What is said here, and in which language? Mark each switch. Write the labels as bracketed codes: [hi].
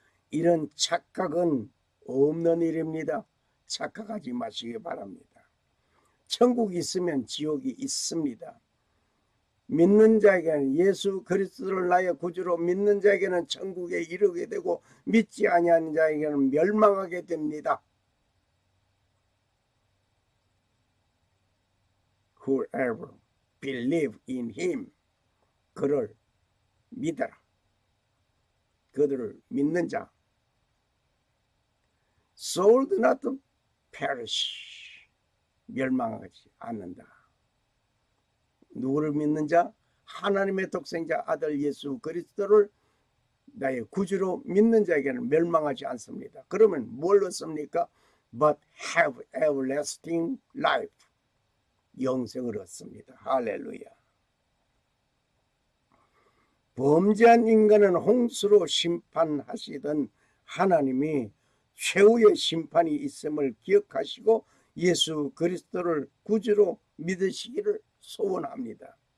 [ko] 이런 착각은 없는 일입니다. 착각하지 마시기 바랍니다. 천국이 있으면 지옥이 있습니다. 믿는 자에게는, 예수 그리스도를 나의 구주로 믿는 자에게는 천국에 이르게 되고 믿지 아니하는 자에게는 멸망하게 됩니다. [en] Whoever believe in him, [ko] 그를 믿어라. 그들을 믿는 자, [en] soul do not perish, [ko] 멸망하지 않는다. 누구를 믿는 자? 하나님의 독생자 아들 예수 그리스도를 나의 구주로 믿는 자에게는 멸망하지 않습니다. 그러면 뭘 얻습니까? [en] But have everlasting life, [ko] 영생을 얻습니다. 할렐루야. 범죄한 인간은 홍수로 심판하시던 하나님이 최후의 심판이 있음을 기억하시고 예수 그리스도를 구주로 믿으시기를 소원합니다.